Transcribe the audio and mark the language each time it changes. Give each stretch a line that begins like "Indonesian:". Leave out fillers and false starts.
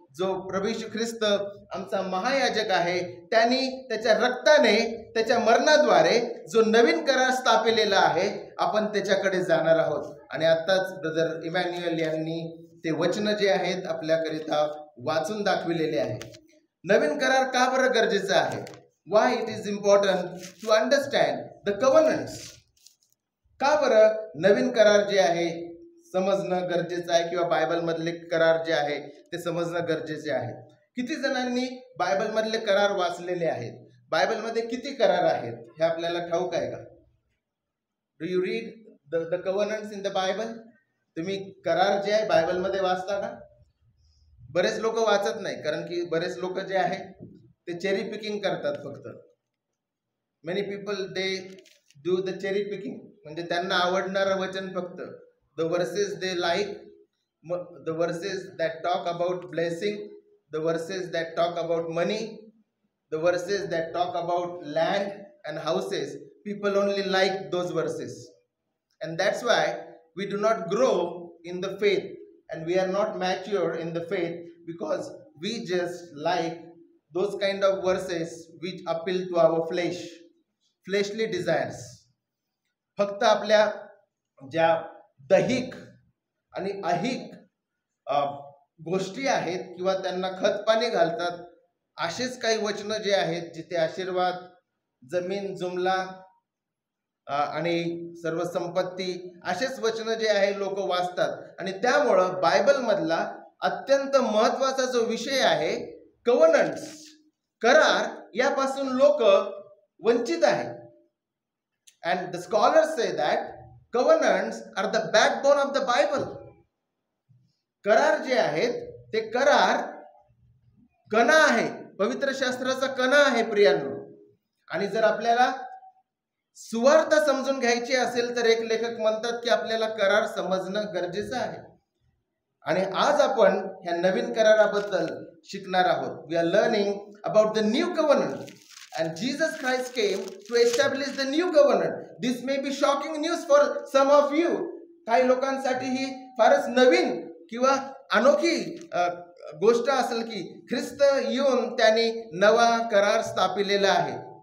Marathi: जो प्रभू येशू ख्रिस्त आमचा महायाजक आहे, त्यांनी त्याच्या रक्ताने, त्याच्या मरणाद्वारे जो नवीन करार स्थापिलेला आहे आपण त्याच्याकडे जाणार आहोत. आणि आताच ब्रदर इमॅन्युअल यांनी ते वचन जे आहेत आपल्याकरिता वाचून दाखविलेले आहे. नवीन करार का बरं गरजेचा आहे?
English: Why it is important to understand the covenants.
Marathi: का बरं नवीन करार जे आहे समजणं गरजेचं आहे, किंवा बायबल मधले करार जे आहे ते समजणं गरजेचे आहे. किती जणांनी बायबल मधले करार वाचलेले आहेत? बायबल मध्ये किती करार आहेत हे आपल्याला ठाऊक आहे का?
English: Do you read the covenants in the Bible?
Marathi: तुम्ही करार जे आहे बायबल मध्ये वाचता का? बरेच लोक वाचत नाही, कारण की बरेच लोक जे आहे ते चेरी पिकिंग करतात फक्त.
English: many people they do the cherry picking,
Marathi: म्हणजे त्यांना आवडणारं वचन फक्त.
English: The verses they like, the verses that talk about blessing, the verses that talk about money, the verses that talk about land and houses, people only like those verses. And that's why we do not grow in the faith and we are not mature in the faith, because we just like those kind of verses which appeal to our fleshly desires.
Marathi: फक्त आपल्या ज्या दैहिक आणि अहिक गोष्टी आहेत किंवा त्यांना खतपाणी घालतात असेच काही वचनं जे आहेत जिथे आशीर्वाद, जमीन जुमला आणि सर्व संपत्ती असेच वचनं जे आहे लोक वाचतात. आणि त्यामुळं बायबल मधला अत्यंत महत्वाचा जो विषय आहे कव्हनंट्स, करार, यापासून लोक वंचित आहेत.
English: And the scholars say that covenants are the backbone of the Bible.
Marathi: करार जे आहेत ते करार कणा आहे पवित्र शास्त्राचा कणा आहे प्रियांनो. आणि जर आपल्याला सुवार्थ समजून घ्यायची असेल तर एक लेखक म्हणतात की आपल्याला करार समजणं गरजेचं आहे. आणि आज आपण ह्या नवीन कराराबद्दल शिकणार आहोत.
English: We are learning about the new covenant and Jesus Christ came to establish the new covenant. This may be shocking news for some of you.
Marathi: काही लोकांसाठी ही फारच नवीन किंवा अनोखी गोष्ट असेल की ख्रिस्त येऊन त्यांनी नवा करार स्थापिलेला आहे.